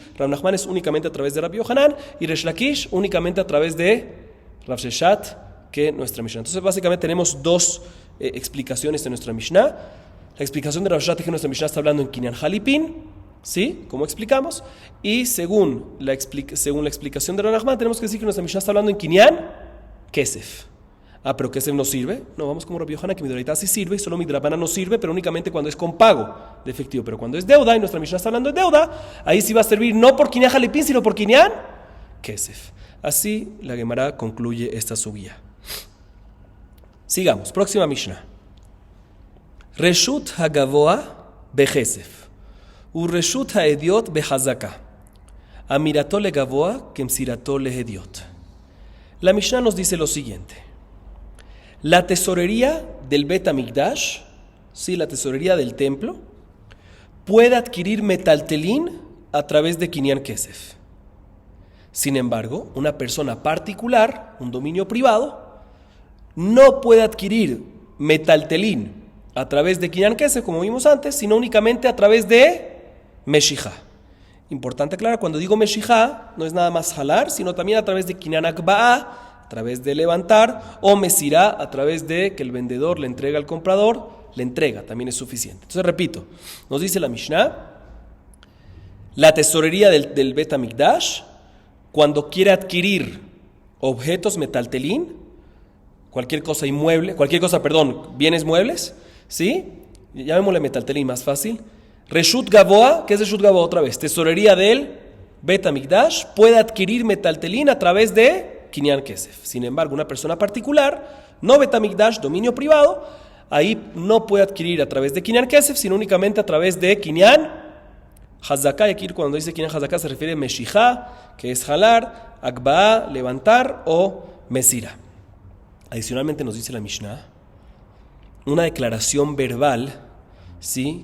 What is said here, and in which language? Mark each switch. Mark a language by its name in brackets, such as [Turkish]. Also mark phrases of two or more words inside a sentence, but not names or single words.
[Spanish] Rav Nachman es únicamente a través de Rabbi Yohanan y Resh Lakish únicamente a través de Rav Sheshat, que nuestra Mishnah. Entonces, básicamente tenemos dos explicaciones de nuestra Mishnah. La explicación de Rav Sheshat es que nuestra Mishnah está hablando en [Hebrew] קניין חליפין, [Spanish] ¿sí? Como explicamos. Y según la explicación de Rav Nachman, tenemos que decir que nuestra Mishnah está hablando en [Hebrew] קניין כסף. [Spanish] Pero kesef no sirve. No, vamos como Rabbi Yohanan, que midoraitá sí sirve y solo midrabana no sirve, pero únicamente cuando es con pago de efectivo. Pero cuando es deuda, y nuestra Mishnah está hablando de deuda, ahí sí va a servir no por [Hebrew] קניין חליפין, [Spanish] sino por [Hebrew] קניין כסף. [Spanish] Así la Gemara concluye esta subía. Sigamos, próxima Mishnah. [Hebrew] רשות הגבוה בכסף ורשות ההדיוט בחזקה אמירתו לגבוה כמסירתו להדיוט. [Spanish] La Mishnah nos dice lo siguiente. La tesorería del Bet Hamikdash, sí, la tesorería del templo, puede adquirir metaltelín a través de [Hebrew] קניין כסף. [Spanish] Sin embargo, una persona particular, un dominio privado, no puede adquirir metaltelín a través de [Hebrew] קניין כסף, [Spanish] como vimos antes, sino únicamente a través de meshijá. Importante aclarar, cuando digo meshijá, no es nada más jalar, sino también a través de [Hebrew] קניין הגבהה, [Spanish] a través de levantar, o mesirá, a través de que el vendedor le entrega al comprador, le entrega, también es suficiente. Entonces repito, nos dice la Mishnah, la tesorería del Bet Hamikdash, cuando quiere adquirir objetos metaltelín, bienes muebles, ¿sí? Llamémosle metaltelín más fácil. [Hebrew] רשות גבוה, [Spanish] ¿qué es [Hebrew] רשות גבוה [Spanish] otra vez? Tesorería del Bet Hamikdash puede adquirir metaltelín a través de [Hebrew] קניין כסף. [Spanish] Sin embargo, una persona particular, no Bet Hamikdash, dominio privado, ahí no puede adquirir a través de [Hebrew] קניין כסף, [Spanish] sino únicamente a través de [Hebrew] קניין חזקה. [Spanish] Y aquí cuando dice [Hebrew] קניין חזקה [Spanish] se refiere a meshijá, que es jalar, akba'a, levantar, o mesira. Adicionalmente nos dice la Mishnah, una declaración verbal, ¿sí?